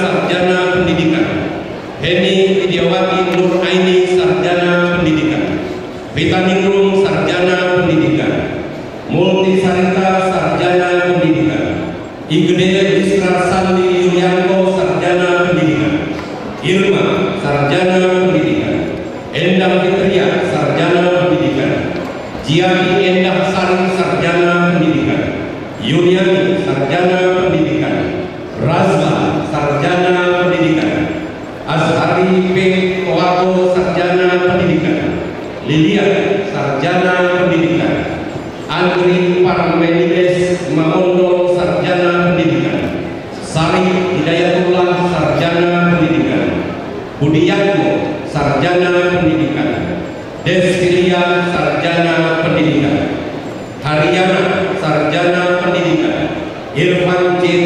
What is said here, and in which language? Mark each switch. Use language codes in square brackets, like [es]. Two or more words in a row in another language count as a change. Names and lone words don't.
[id] sarjana pendidikan, Heni Widiawati Nur Aini sarjana pendidikan, Vita Ningrum sarjana pendidikan, Multi Sarita sarjana pendidikan, Igede Isra Sandi Yulianto sarjana pendidikan, Irma sarjana pendidikan, Endang Fitria sarjana pendidikan, Jiati Endah Sari sarjana pendidikan, Yuniani sarjana pendidikan, Razma sarjana pendidikan, Azhari P. Kowato sarjana pendidikan, Lilian sarjana pendidikan, Andri Parmenides Mamondo sarjana pendidikan, Sari Hidayatullah sarjana pendidikan, Budiatmo sarjana pendidikan, Deskilia sarjana pendidikan, Haryana sarjana pendidikan, Irfan C.